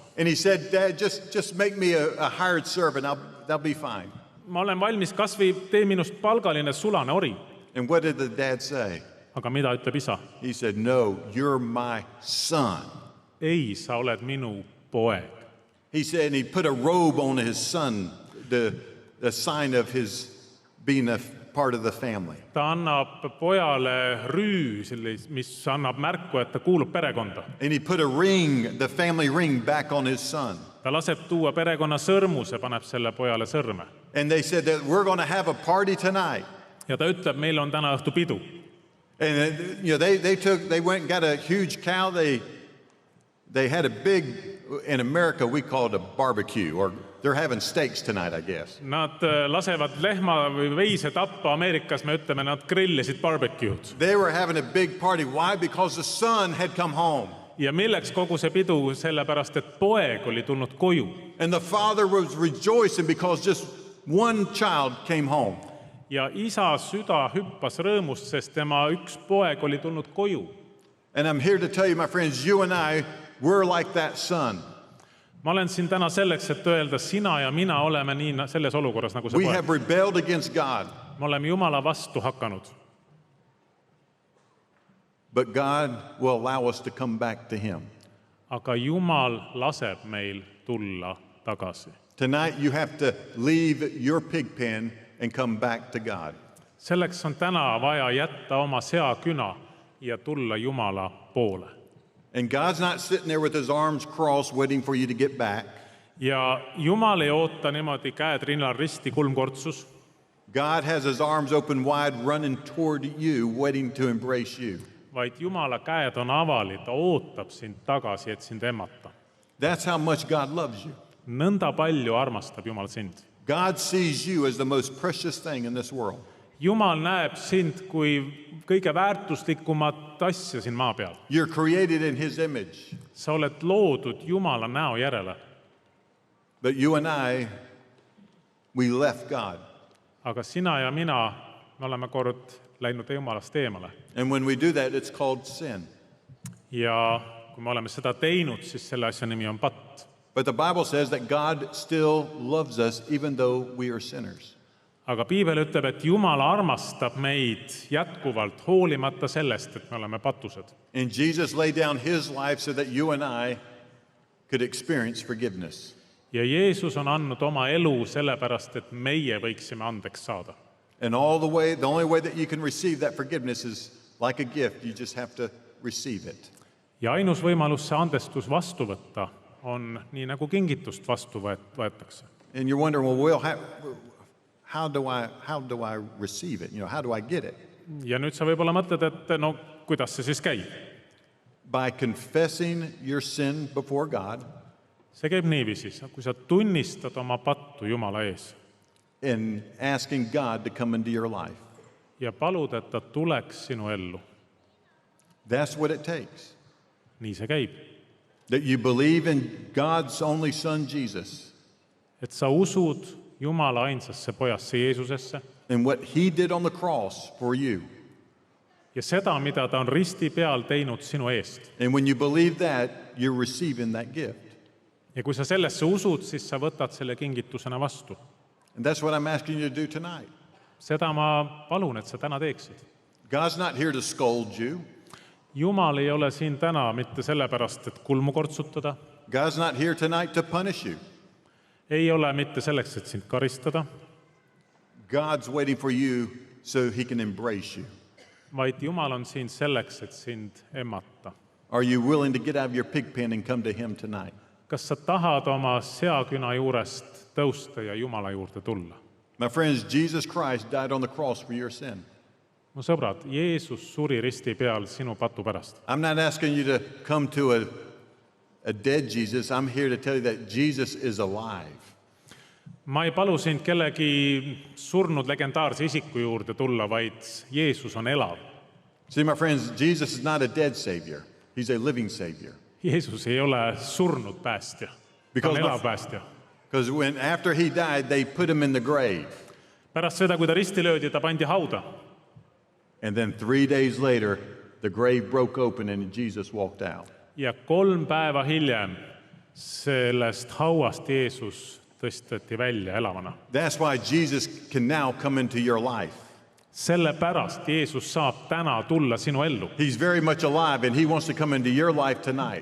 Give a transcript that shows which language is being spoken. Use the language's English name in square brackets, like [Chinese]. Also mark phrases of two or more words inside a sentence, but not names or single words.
[English] And he said, Dad, just make me a hired servant. That'll be fine. [Estonian] Ma olen valmis, kas või tee minust palgaline sulane ori. [English] And what did the dad say? [Estonian] Aga mida ütleb isa? [English] He said, no, you're my son. [Estonian] Ei, sa oled minu poeg. [English] He said, and he put a robe on his son, the sign of his being a part of the family. [Estonian] Ta annab pojale rüü, mis annab märku, et ta kuulub perekonda. [English] And he put a ring, the family ring, back on his son. [Estonian] Ta laseb tuua perekonna sõrmuse, paneb selle pojale sõrme. [English] And they said that we're going to have a party tonight. [Estonian] Ja ta ütleb, meil on täna õhtu pidu. [English] And they went and got a huge cow. They had a big, in America we call it a barbecue, or they're having steaks tonight, I guess. [Estonian] Nad lasevad lehma või veise tappa. Ameerikas me ütleme, nad grillisid barbecued. [English] They were having a big party. Why? Because the son had come home. [Estonian] Ja milleks kogu see pidu? Sellepärast, et poeg oli tulnud koju. [English] And the father was rejoicing because just one child came home. [Estonian] Ja isa süda hüppas rõõmust, sest tema üks poeg oli tulnud koju. [English] And I'm here to tell you, my friends, you and I, we're like that son. [Estonian] Ma olen siin täna selleks, et öelda, sina ja mina oleme nii selles olukorras nagu see [English] We [Estonian] poeg. [English] have rebelled against God. [Estonian] Me oleme Jumala vastu hakanud. [English] But God will allow us to come back to him. [Estonian] Aga Jumal laseb meil tulla tagasi. [English] Tonight you have to leave your pig pen and come back to God. [Estonian] Selleks on täna vaja jätta oma seaküna ja tulla Jumala poole. [English] And God's not sitting there with his arms crossed waiting for you to get back. [Estonian] Ja Jumal ei oota niimoodi käed rinnal risti kulmkortsus. [English] God has his arms open wide running toward you waiting to embrace you. [Estonian] Vaid Jumala käed on avali, ta ootab sind tagasi, et sind emmata. [English] That's how much God loves you. [Estonian] Nõnda palju armastab Jumal sind. [English] God sees you as the most precious thing in this world. [Estonian] Jumal näeb sind kui kõige väärtuslikumat asja siin maa peal. [English] You're created in his image. [Estonian] Sa oled loodud Jumala näo järele. [English] But you and I, we left God. [Estonian] Aga sina ja mina, me oleme kord läinud Jumalast eemale. [English] And when we do that, it's called sin. [Estonian] Ja kui me oleme seda teinud, siis selle asja nimi on patt. [English] But the Bible says that God still loves us even though we are sinners. [Estonian] Aga piibel ütleb, et Jumal armastab meid jätkuvalt hoolimata sellest, et me oleme patused. [English] And Jesus laid down his life so that you and I could experience forgiveness. [Estonian] ja Jeesus on andnud oma elu sellepärast, et meie võiksime andeks saada. [English] And the only way that you can receive that forgiveness is like a gift. You just have to receive it. [Estonian] Ja ainus võimalus see andestus vastu võtta on nii nagu kingitust vastu võetakse. [English] And you're wondering, well, Will, how do I receive it? How do I get it? [Estonian] Ja nüüd sa võib-olla mõtled, et no kuidas see siis käib? [English] By confessing your sin before God [Estonian] See käib niiviisi, kui sa tunnistad oma pattu Jumala ees [English] and asking God to come into your life. [Estonian] ja palud, et ta tuleks sinu ellu. [English] That's what it takes. [Estonian] Nii see käib. [English] That you believe in God's only Son, Jesus, [Estonian] Et sa usud Jumala ainsasse pojasse Jeesusesse [English] and what He did on the cross for you. [Estonian] ja seda, mida ta on risti peal teinud sinu eest. [English] And when you believe that, you're receiving that gift. [Estonian] Ja kui sa sellesse usud, siis sa võtad selle kingitusena vastu. [English] And that's what I'm asking you to do tonight. [Estonian] Seda ma palun, et sa täna teeksid. [English] God's not here to scold you. [Estonian] Jumal ei ole siin täna mitte sellepärast, et kulmu kortsutada. [English] God's not here tonight to punish you. [Estonian] Ei ole mitte selleks, et sind karistada, [English] God's waiting for you so He can embrace you. [Estonian] vaid Jumal on siin selleks, et sind emmata. [English] Are you willing to get out of your pig pen and come to Him tonight? [Estonian] Kas sa tahad oma seaküna juurest tõusta ja Jumala juurde tulla? [English] My friends, Jesus Christ died on the cross for your sin. [Estonian] Mu sõbrad, Jeesus suri risti peal sinu patu pärast. [English] I'm not asking you to come to a dead Jesus. I'm here to tell you that Jesus is alive. [Estonian] Ma ei palu sind kellegi surnud legendaarse isiku juurde tulla, vaid Jeesus on elav. [English] See, my friends, Jesus is not a dead Savior. He's a living Savior. [Estonian] Jeesus ei ole surnud päästja, ta on elav päästja. [English] Because after He died, they put Him in the grave. [Estonian] Pärast seda, kui ta risti löödi, ta pandi hauda. [English] And then 3 days later, the grave broke open and Jesus walked out. [Estonian] Ja 3 päeva hiljem sellest hauast Jeesus tõsteti välja elavana. [English] That's why Jesus can now come into your life. [Estonian] Sellepärast Jeesus saab täna tulla sinu ellu. [English] He's very much alive and He wants to come into your life tonight.